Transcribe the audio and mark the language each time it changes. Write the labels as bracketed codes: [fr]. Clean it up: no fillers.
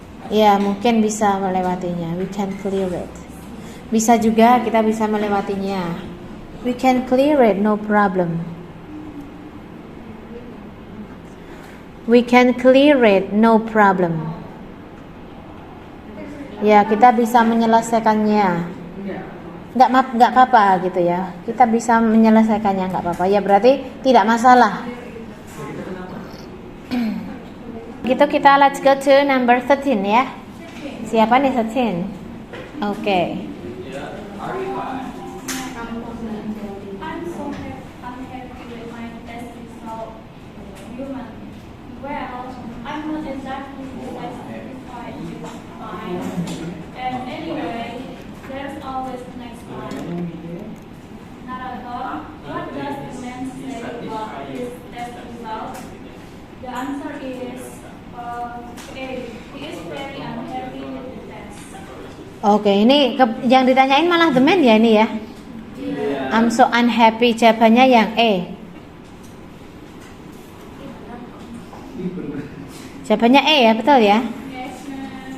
[id] Ya mungkin bisa melewatinya. [en] We can clear it. [id] Bisa juga kita bisa melewatinya. [en] We can clear it, no problem. We can clear it, no problem. [id] Ya kita bisa menyelesaikannya. Nggak apa-apa gitu ya. Kita bisa menyelesaikannya, nggak apa-apa. Ya berarti tidak masalah. Gitu kita [en] let's go to number 13 [id] ya. Siapa nih 13? Oke. [en] I'm so unhappy with my test result. Human. Well, I'm not exactly satisfied with mine. And anyway, there's always the next time. Narrator, what does the man say about his test result? The answer is A. He is very unhappy with the test. [id] Oke, ini yang ditanyain malah [en] the man [id] ya ini ya. [en] I'm so unhappy, [id] jawabannya yang E. Jawabannya E ya, betul ya? [en] Yes, ma'am.